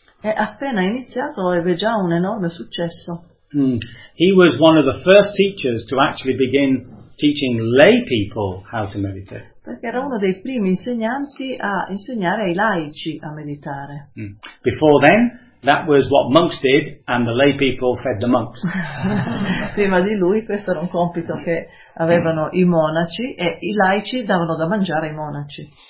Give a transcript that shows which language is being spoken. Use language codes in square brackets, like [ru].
[it] E appena iniziato ebbe già un enorme successo. [en] He was one of the first teachers to actually begin teaching lay people how to meditate. [it] Perché era uno dei primi insegnanti a insegnare ai laici a meditare. [en] Before then, that was what monks did, and the lay people fed the monks. [it] Prima di lui questo era un compito che avevano i monaci e i laici davano da mangiare ai monaci.